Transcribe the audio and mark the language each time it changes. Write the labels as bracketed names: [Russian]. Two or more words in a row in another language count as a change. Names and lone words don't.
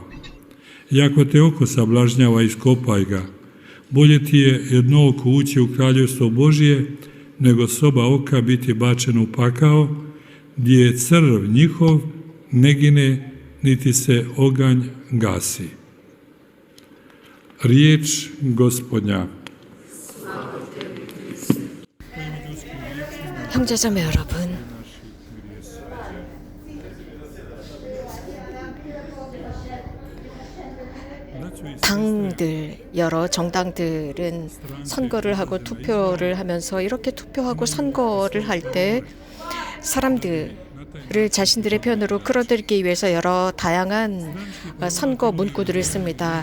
[Croatian] I ako te oko sablažnjava, iskopaj ga, bolje ti je jedno oko ući u kraljevstvo Božje, nego s oba oka biti bačen u pakao, gdje je crv njihov ne gine, niti se oganj gasi. Riječ Gospodnja. [Korean] 형제자매 여러분, 여러 정당들은 선거를 하고 투표를 하면서 이렇게 투표하고 선거를 할 때 사람들을 자신들의 편으로 끌어들이기 위해서 여러 다양한 선거 문구들을 씁니다.